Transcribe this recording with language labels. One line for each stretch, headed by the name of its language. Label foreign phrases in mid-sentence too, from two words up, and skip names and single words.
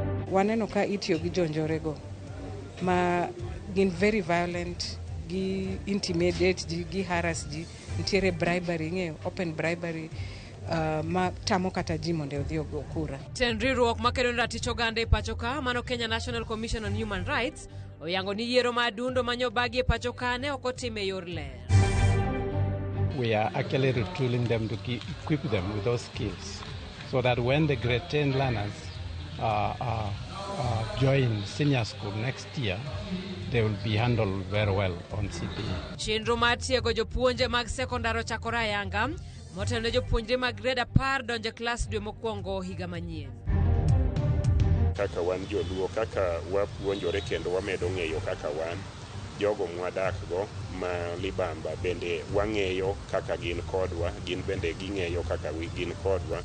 Luo (Kenya and Tanzania): waneno ka itiyo gi jonjorego ma gin
English: very violent,
Luo (Kenya and Tanzania): gi intimidate ji, gi harass ji, nitiere bribery, ng'eyo
English: open bribery
Luo (Kenya and Tanzania): ma tamo kata ji mondo odhi ogo kura. Riwruok makedo ratich oganda e pacho ka mano Kenya National Commission on Human Rights oyango ni yiero madundo manyo bagi e pacho ka ne ok otime yor ler.
English: We are actually retooling them to equip them with those skills so that when the grade 10 learners join senior school next year, they will be handled very well on CPE.
Luo (Kenya and Tanzania): Chenro mar tiego jopuonje mag sekondar ochakore ayanga motelo ne jopuonjre mag grade 10 donjo klas dwe mokwongo higa manyien. Kaka wan joluo, kaka wapuonjore kendo wamedo ng'eyo kaka wan jogo mwadakgo ma libamba bende wang'eyo kaka gin kodwa, gin bende ging'eyo kaka gin kodwa.